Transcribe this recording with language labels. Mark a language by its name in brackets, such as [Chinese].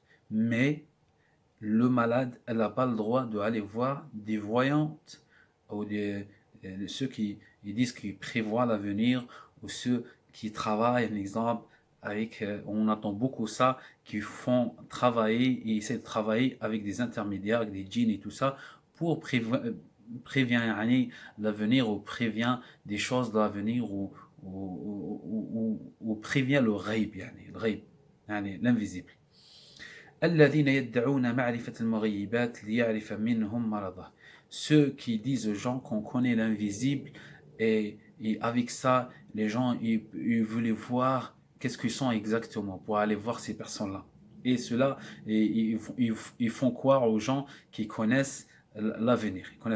[French] Mais le malade n'a pas le droit d'aller voir des voyantes ou ceux qui ils disent qu'ils prévoient l'avenir, ou ceux qui travaillent, un exemple, avec, on entend beaucoup ça, qui font travailler et essaient de travailler avec des intermédiaires, avec des djinns et tout ça, pour prévenir l'avenir, ou prévient des choses de l'avenir, ou prévient le ghaib, l'invisible. [Arabic] الذين يدعون معرفة المغيبات ليعرف منهم مرضه. [French] Ceux qui disent aux gens qu'on connaît l'invisible, et avec ça, les gens ils voulaient voir qu'est-ce qu'ils sont exactement, pour aller voir ces personnes-là. Et cela, ils font croire aux gens qui connaissent l'avenir.